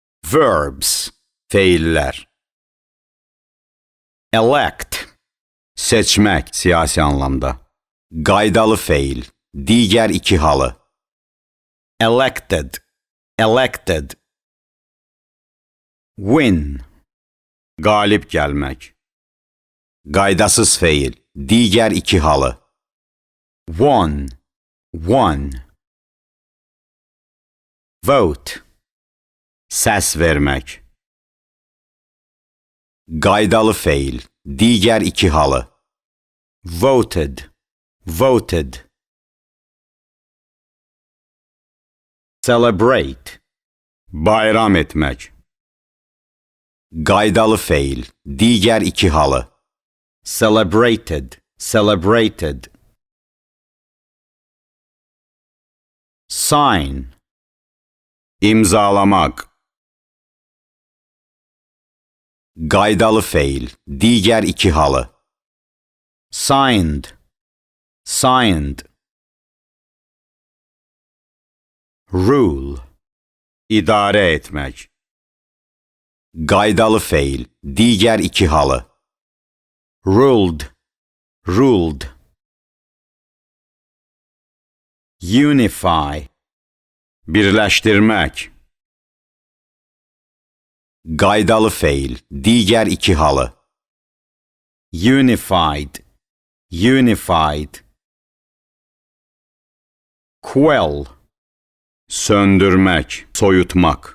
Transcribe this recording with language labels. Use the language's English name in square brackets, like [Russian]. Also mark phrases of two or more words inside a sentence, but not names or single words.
[Azerbaijani] Verbs, feillər. Elect, seçmək, siyasi anlamda. Qaydalı feil, digər iki halı. [English] Elected, elected. Win, [Azerbaijani] qalib gəlmək. Qaydasız feil, digər iki halı. [English] Won, won. Vote, [Azerbaijani] səs vermək. Qaydalı feil, digər iki halı. [English] Voted, voted. Celebrate, [Azerbaijani] bayram etmək. Qaydalı feil, digər iki halı. [English] Celebrated, celebrated. Sign, [Azerbaijani] imzalamaq. Qaydalı feil, digər iki halı. [English] Signed, signed. Rule, [Azerbaijani] idarə etmək. Qaydalı feil, digər iki halı. [English] Ruled, ruled. Unify, [Azerbaijani] birləşdirmək. Qaydalı feil, digər iki halı. [English] Unified, unified. [Azerbaijani] Quell, söndürmək, soyutmaq.